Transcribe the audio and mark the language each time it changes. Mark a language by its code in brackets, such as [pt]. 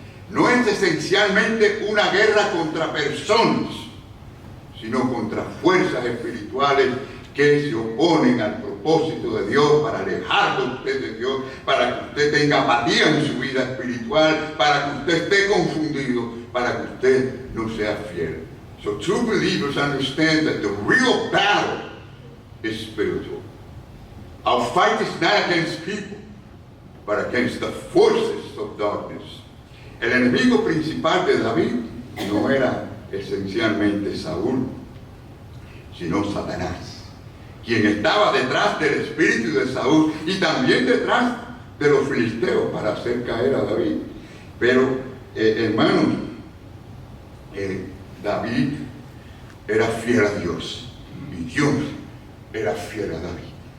[es] No es esencialmente una guerra contra personas, sino contra fuerzas espirituales que se oponen al propósito de Dios, para alejarlo a usted de Dios, para que usted tenga apatía en su vida espiritual, para que usted esté confundido, para que usted no sea fiel. [en] So true believers understand that the real battle is spiritual. Our fight is not against people, but against the forces of darkness. [es] El enemigo principal de David no era esencialmente Saúl, sino Satanás, quien estaba detrás del espíritu de Saúl y también detrás de los filisteos para hacer caer a David. Pero, hermanos, David era fiel a Dios y Dios era fiel a David.